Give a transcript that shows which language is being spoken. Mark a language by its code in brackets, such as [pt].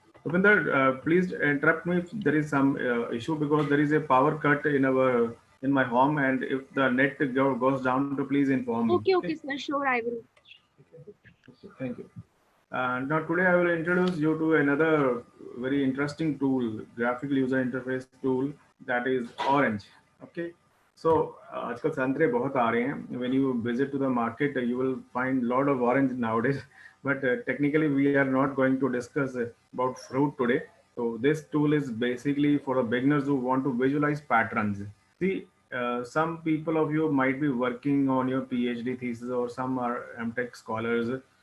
[en] Upinder, please interrupt me if there is some issue because there is a power cut in my home, and if the net goes down, to please inform me. Okay, Okay. okay, sir, sure, I will. Okay, thank you. Now today I will introduce you to another very interesting tool, graphical user interface tool, that is Orange. Okay. [hi] So आजकल संतरे बहुत आ रहे हैं. [en] When you visit to the market, you will find lot of orange nowadays. But technically, we are not going to discuss about fruit today. So this tool is basically for the beginners who want to visualize patterns. See, some people of you might be working on your PhD thesis, or some are MTech scholars.